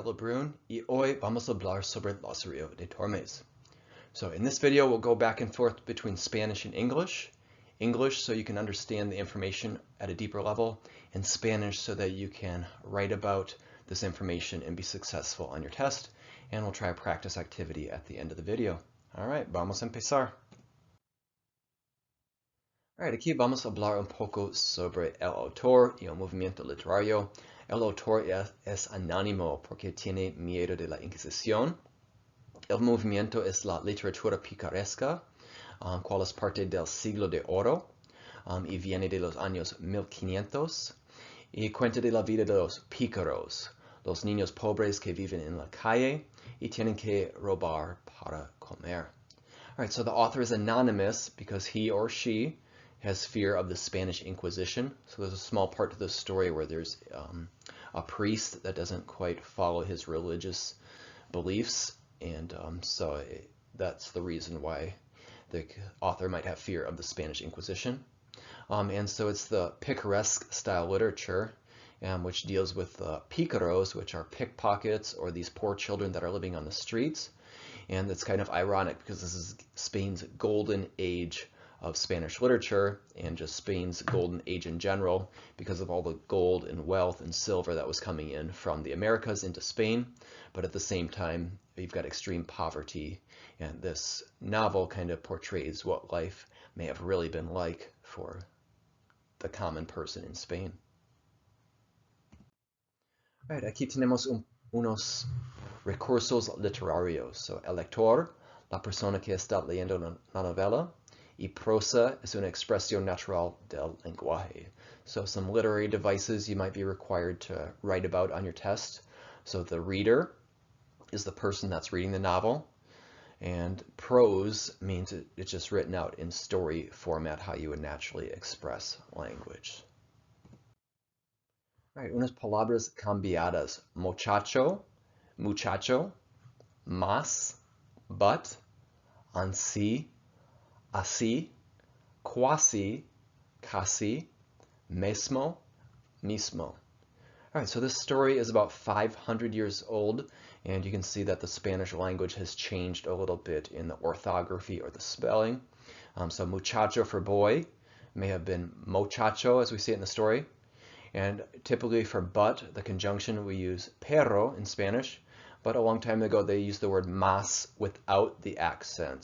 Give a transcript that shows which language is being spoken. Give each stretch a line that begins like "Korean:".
Spanish: Lebrun y hoy vamos a hablar sobre Lazarillo de Tormes.
English: So in this video we'll go back and forth between Spanish and English. English so you can understand the information at a deeper level, and Spanish so that you can write about this information and be successful on your test. And we'll try a practice activity at the end of the video.
Spanish: Alright, vamos a empezar. Alright, aquí vamos a hablar un poco sobre el autor y el movimiento literario. El autor es anónimo porque tiene miedo de la Inquisición. El movimiento es la literatura picaresca, cual es parte del Siglo de Oro y viene de los años 1500. Y cuenta de la vida de los pícaros, los niños pobres que viven en la calle y tienen que robar para comer.
English: Alright, so the author is anonymous because he or she has fear of the Spanish Inquisition. So there's a small part to the story where there's a priest that doesn't quite follow his religious beliefs, and that's the reason why the author might have fear of the Spanish Inquisition. And so it's the picaresque style literature, which deals with the picaros, which are pickpockets or these poor children that are living on the streets. And it's kind of ironic because this is Spain's golden age of Spanish literature and just Spain's golden age in general because of all the gold and wealth and silver that was coming in from the Americas into Spain. But at the same time, you've got extreme poverty, and this novel kind of portrays what life may have really been like for the common person in Spain.
Spanish: All right, aquí tenemos unos recursos literarios. So el lector, la persona que está leyendo la novela, y prosa es una expresión natural del lenguaje.
English: So some literary devices you might be required to write about on your test. So the reader is the person that's reading the novel, and prose means it's just written out in story format, how you would naturally express language.
Spanish: All right, unas palabras cambiadas. Muchacho, más, but, ansí, así, casi, mismo.
English: All right, so this story is about 500 years old, and you can see that the Spanish language has changed a little bit in the orthography or the spelling. So muchacho for boy may have been mochacho, as we see it in the story. And typically for but, the conjunction, we use perro in Spanish, but a long time ago they used the word más without the accent.